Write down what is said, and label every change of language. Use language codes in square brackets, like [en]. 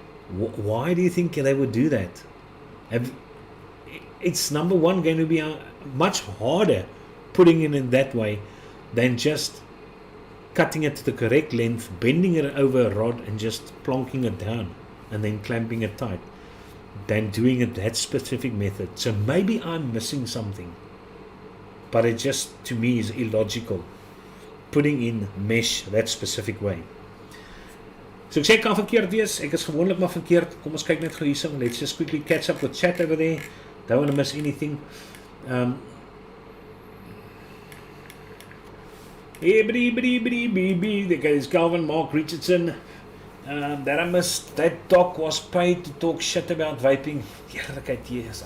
[en] Why do you think they would do that? It's number one going to be much harder putting it in that way than just cutting it to the correct length, bending it over a rod and just plonking it down and then clamping it tight, than doing it that specific method. So maybe I'm missing something, but it just to me is illogical putting in mesh that specific way. [af] So ek sê ek kan verkeerd wees, ek is gewoonlik maar verkeerd. Kom ons kyk net gou hierso. [en] Let's just quickly catch up with chat over there. Don't want to miss anything. There goes Calvin Mark Richardson. That I missed. That doc was paid to talk shit about vaping. Yes.